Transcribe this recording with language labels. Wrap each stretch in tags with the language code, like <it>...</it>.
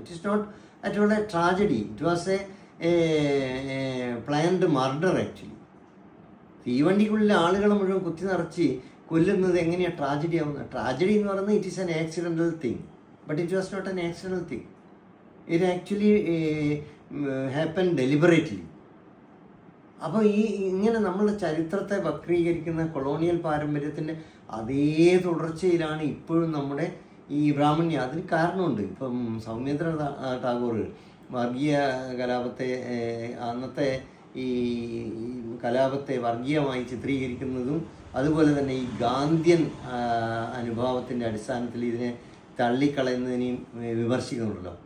<en>It is not at all a tragedy, it was a planned murder.</en> <ml>Actually തീവണ്ടിക്കുള്ളിലെ ആളുകളെ മുഴുവൻ കുത്തി നിറച്ച് കൊല്ലുന്നത് എങ്ങനെയാണ് ട്രാജഡി ആവുന്നത്?</ml> <en>tragedy</en> <ml>എന്ന് പറയുന്നത്</ml> <en>It is an accidental thing, but it was not an accidental thing. It actually happened deliberately.</en> <ml>അപ്പോൾ ഇങ്ങനെ നമ്മളുടെ ചരിത്രത്തെ വക്രീകരിക്കുന്ന കൊളോണിയൽ പാരമ്പര്യത്തിൻ്റെ അതേ തുടർച്ചയിലാണ് ഇപ്പോഴും നമ്മുടെ ഈ ബ്രാഹ്മണ്യം. അതിന് കാരണമുണ്ട്. ഇപ്പം സൗമ്യേന്ദ്ര ടാഗോർ വർഗീയ കലാപത്തെ, അന്നത്തെ ഈ കലാപത്തെ വർഗീയമായി ചിത്രീകരിക്കുന്നതും അതുപോലെ തന്നെ ഈ ഗാന്ധിയൻ അനുഭാവത്തിൻ്റെ അടിസ്ഥാനത്തിൽ ഇതിനെ തള്ളിക്കളയുന്നതിനെയും വിമർശിക്കുന്നുണ്ടല്ലോ.</ml>